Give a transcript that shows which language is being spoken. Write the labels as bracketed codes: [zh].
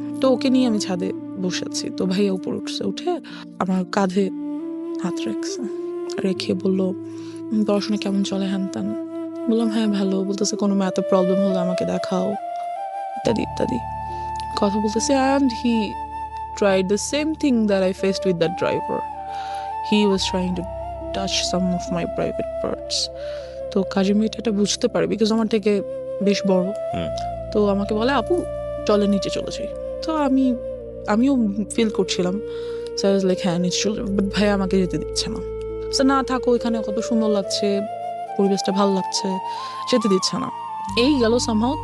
[bn] তো ওকে নিয়ে আমি ছাদে বসেছি। তো ভাইয়া উপর উঠছে, উঠে আমার কাঁধে হাত রেখে বললো, পড়াশোনা কেমন চলে, হ্যান ত্যান। বললাম হ্যাঁ ভালো। বলতেছে কোনো ম্যাথে প্রবলেম হলে আমাকে দেখাও, ইত্যাদি ইত্যাদি কথা বলতেছে। [en] And he tried the same thing that I faced with that driver. He was trying to touch some of my private parts. [bn] তো কাজের মেয়েটা এটা বুঝতে পারে, বিকজ আমার থেকে বেশ বড়। তো আমাকে বলে, আপু চলে নিচে চলে যাই। তো আমিও ফিল করছিলাম, [en] so I was like [bn] হ্যাঁ নিচে চলে যাবো। বাট ভাই আমাকে যেতে দিচ্ছে না। সো না থাকো, এখানে কত সুন্দর লাগছে, পরিবেশটা ভালো লাগছে, যেতে দিচ্ছে না। এই গেল সামহাও।